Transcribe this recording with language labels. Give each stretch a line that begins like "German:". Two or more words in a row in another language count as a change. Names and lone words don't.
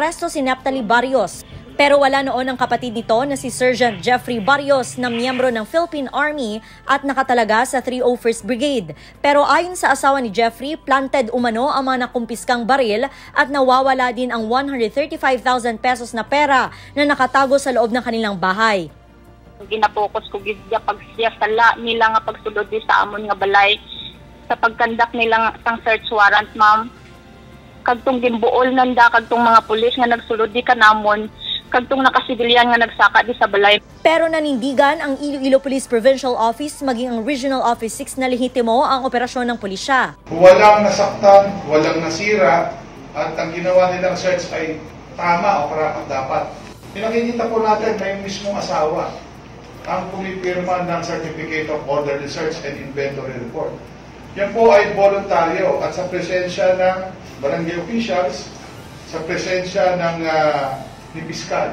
Filipino: Naaresto si Neptali Barrios. Pero wala noon ang kapatid nito na si Sergeant Jeffrey Barrios na miyembro ng Philippine Army at nakatalaga sa 301st Brigade. Pero ayon sa asawa ni Jeffrey, planted umano ang mga nakumpiskang baril at nawawala din ang 135,000 pesos na pera na nakatago sa loob ng kanilang bahay.
Hiligaynon: Ginapokus ko gidya pag siya sala nila nga pagsulod sa amon nga balay sa pagkandak nila sang search warrant, ma'am. Kagtong ginbuol nanda kagtong mga pulis nga nagsulod di kanamon. Kagtong nakasibilyan nga nagsaka di sa balay.
Filipino: Pero nanindigan ang Iloilo Police Provincial Office maging ang Regional Office 6 na lehitimo ang operasyon ng pulisya. Walang nasaktan, walang nasira, at ang ginawa nilang search ay tama o karapat-dapat. Pinakikita po natin na yung mismong asawa ang pumipirma ng Certificate of Orderly Search and Inventory Report. Yan po ay voluntaryo at sa presensya ng barangay officials, sa presensya ng ni Piskal.